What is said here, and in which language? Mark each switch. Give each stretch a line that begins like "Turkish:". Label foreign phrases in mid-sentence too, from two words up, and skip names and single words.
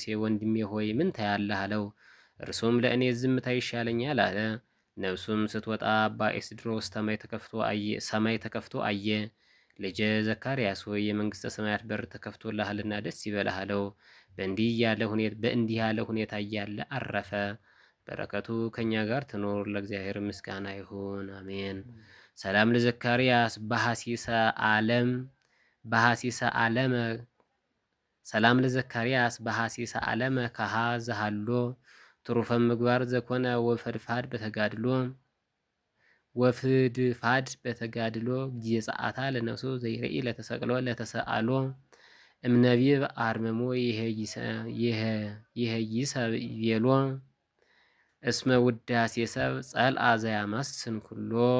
Amharic: ወንድሜ ሆይ ምን ታያለህ አለው። እርሱም ለእኔ ዝምታ ይሻለኛል አለ። ነፍሱም ስትወጣ አባ ኤስድሮስ ሰማይ ተከፍቶ አየ። ልጄ ዘካርያስ ሆይ የመንግሥተ ሰማያት በር ተከፍቶልሃልና ደስ ይበልህ አለው። በእንዲህ ያለ ሁኔታ እያለ አረፈ። በረከቱ ከኛ ጋር ትኖር ለእግዚአብሔር ምስጋና ይሁን አሜን። ሰላም ለዘካርያስ
Geez: በሐሲሰ ዓለመ ካሃ ዘሃሎ ትሩፈ ምግባር ዘኮነ ወፍድፋድ በተጋድሎ ጊዜፀአታ ለነፍሱ ዘይርኢ ለተሰቅሎ ለተሰአሎ እምነቢብ አርመሞ ይሄይሰ ቤሎ እስመ ውዳሴ ሰብ ጸልአ ዘያማስን ኩሎ